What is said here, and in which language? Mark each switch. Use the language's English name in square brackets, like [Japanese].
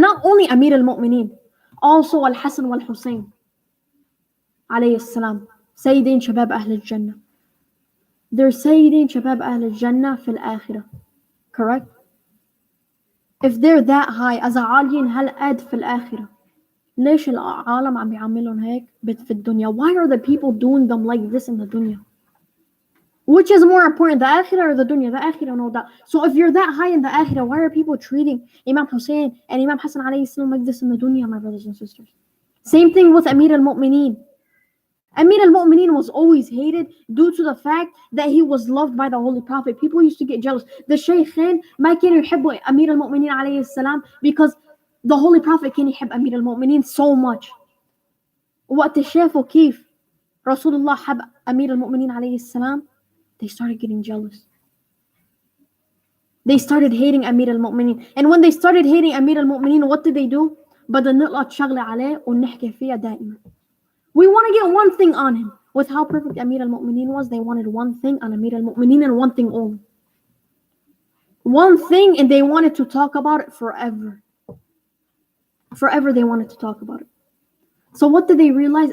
[English] Not only Amir al-Mu'mineen, also Al-Hasan wal-Hussein alayhi salam. Sayyidin Shabab Ahl al-Jannah. They're Sayyidin Shabab Ahl al-Jannah fil akhirah. Correct? If they're that high, as a aliyin hal ad fil akhirah. [Arabic] ليش العالم عم بيعملون هيك في الدنيا? [English] Why are the people doing them like this in the dunya? Which is more important, the akhirah or the dunya? The akhirah, no doubt. So if you're that high in the akhirah, why are people treating Imam Hussein and Imam Hassan alayhi salam like this in the dunya, my brothers and sisters? Same thing with Amir al-Mu'mineen. Amir al-Mu'mineen was always hated due to the fact that he was loved by the Holy Prophet. People used to get jealous. The Shaykhain [Arabic] ما كانوا يحبوا [English] Amir al-Mu'mineen alayhi salam because the Holy Prophet [Arabic] كان يحب [English] Amir al-Mu'mineen so much. [Arabic] وقت شافوا كيف رسول الله حب Amir al-Mu'mineen alayhi salam, [English] they started getting jealous. They started hating Amir al-Mu'mineen. And when they started hating Amir al-Mu'mineen, what did they do? [Arabic] بدنا نلقط شغلة عليه ونحكي فيها دائما. [English] We want to get one thing on him. With how perfect Amir al-Mu'mineen was, they wanted one thing on Amir al-Mu'mineen and one thing only. One thing, and they wanted to talk about it forever. Forever they wanted to talk about it. So what did they realize?